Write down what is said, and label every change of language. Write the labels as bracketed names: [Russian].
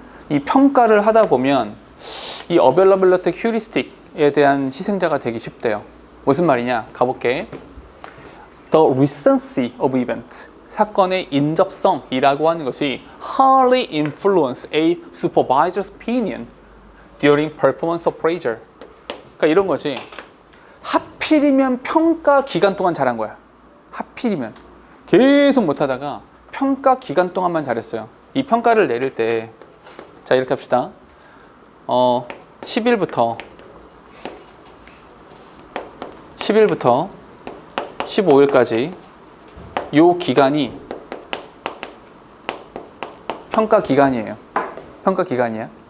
[Korean] 이 평가를 하다 보면 이 availability heuristic에 대한 희생자가 되기 쉽대요. 무슨 말이냐? 가볼게. [English] The recency of event. [Korean] 사건의 인접성이라고 하는 것이 [English] hardly influence a supervisor's opinion during performance appraisal. [Korean] 그러니까 이런 거지. 하필이면 평가 기간 동안 잘한 거야. 하필이면. 계속 못하다가 평가 기간 동안만 잘했어요. 이 평가를 내릴 때, 자, 이렇게 합시다. 10일부터 15일까지 요 기간이 평가 기간이에요. 평가 기간이야.